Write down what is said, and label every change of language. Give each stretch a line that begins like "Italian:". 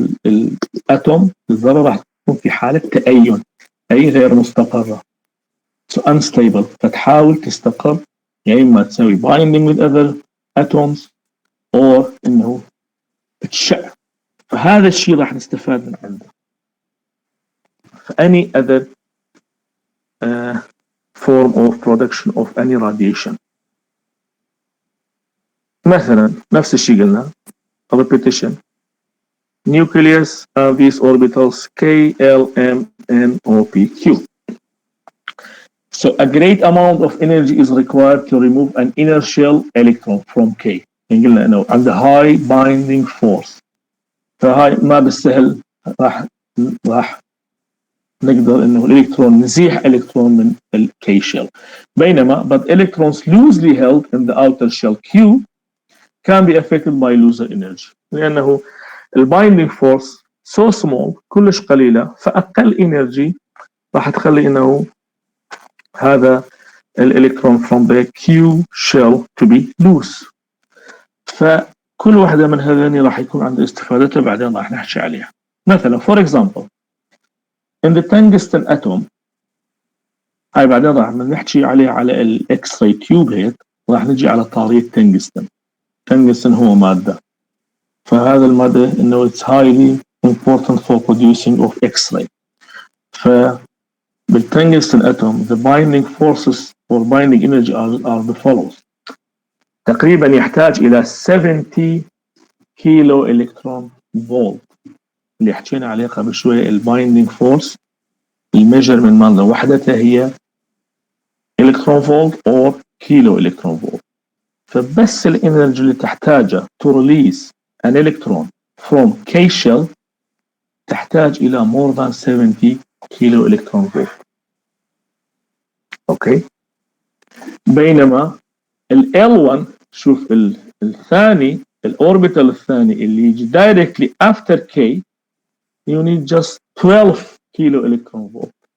Arabic: الاتوم الذره راح تكون في حاله تأين، اي غير مستقره.
English: So unstable،
Arabic: فتحاول تستقر يا اما تسوي
English: binding with other atoms or
Arabic: انه تشع. فهذا الشيء راح نستفاد من عنده.
English: any other form of production of any radiation.
Arabic: مثلا نفس الشيء قلنا repetition.
English: Nucleus of these orbitals K, L, M, N, O, P, Q. So a great amount of energy is required to remove an inner shell electron from K.
Arabic: قلنا انه عنده
English: high binding force.
Arabic: فهاي ما بالسهل راح نقدر انه الالكترون نزيح الكترون من الكي shell.
English: بينما but electrons loosely held in the outer shell Q can be affected by looser energy.
Arabic: لانه البايندينج فورس
English: so small
Arabic: كلش قليله، فاقل انرجي راح تخلي انه هذا الالكترون
English: from the Q shell to be loose.
Arabic: فكل واحده من هذين راح يكون عنده استفادتها بعدين راح نحكي عليها. مثلا
English: for example in the tungsten atom،
Arabic: هاي بعدين راح نحكي عليه على الاكس راي تيوب هيك، راح نجي على طاريه تنجستن. تنجستن هو ماده، فهذا الماده انه
English: it's highly important for producing of X-ray. فبالتنجستن atom the binding forces or binding energy are the follows.
Arabic: تقريبا يحتاج الى 70 كيلو الكترون فولت اللي حكينا عليه قبل شويه. البايندينج فورس الميجرمنت مالنا وحدتها هي الكترون فولت or كيلو إلكترون فولت. فبس الانرجي اللي تحتاجها
English: to release an electron from K shell
Arabic: تحتاج إلى
English: more than 70
Arabic: كيلو إلكترون فولت. أوكي. بينما ال L1 شوف الثاني الأوربيتال الثاني اللي يجي
English: directly after K you need just 12
Arabic: كيلو إلكترون فولت.